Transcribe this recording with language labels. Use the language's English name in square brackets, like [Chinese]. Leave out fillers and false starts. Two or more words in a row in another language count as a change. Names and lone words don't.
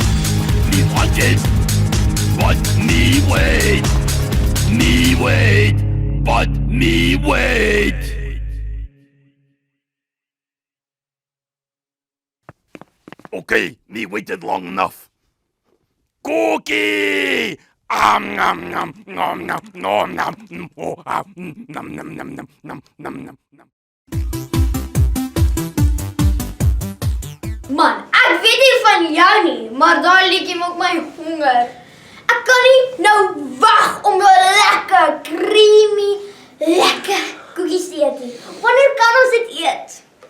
[English] Me want it, but me wait. Me wait, but me wait. Okay, me waited long enough. Cookie! Nom nom nom nom nom nom oh nom nom nom nom nom nom nom. [Afrikaans] Man, ek weet nie van jou nie, maar daai liedjie maak my honger. Ek kan nie nou wag om 'n lekker, creamy, lekker koekies te eet nie. Wanneer kan ons dit eet?